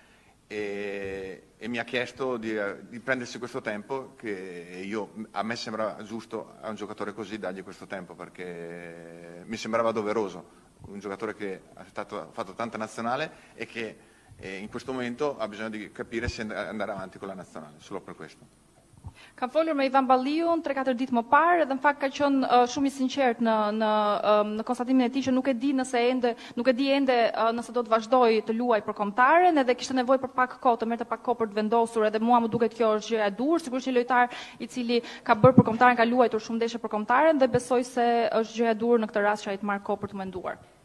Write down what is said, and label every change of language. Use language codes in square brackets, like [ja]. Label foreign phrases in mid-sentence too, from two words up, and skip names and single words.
[it] e mi ha chiesto di prendersi questo tempo che a me sembra giusto a un giocatore così dargli questo tempo perché mi sembrava doveroso, un giocatore che ha fatto tanta nazionale e che in questo momento ha bisogno di capire se andare avanti con la nazionale, solo per questo. [sq] Kam folur me Ivan Balliun 3-4 ditë më parë dhe në fakt ka qenë shumë i sinqert në konstatimin e tij që nuk e di ende nëse do të vazhdoj të luaj për kombëtaren edhe kishte nevojë për pak kohë, të merrte pak kohë për të vendosur edhe mua më duket kjo është gjëja e dur, sigurisht një lojtar i cili ka bërë për kombëtaren, ka luajtur shumë ndeshje për kombëtaren dhe besoj se është gjëja e dur në këtë rast që ai të marrë kohë për të menduar.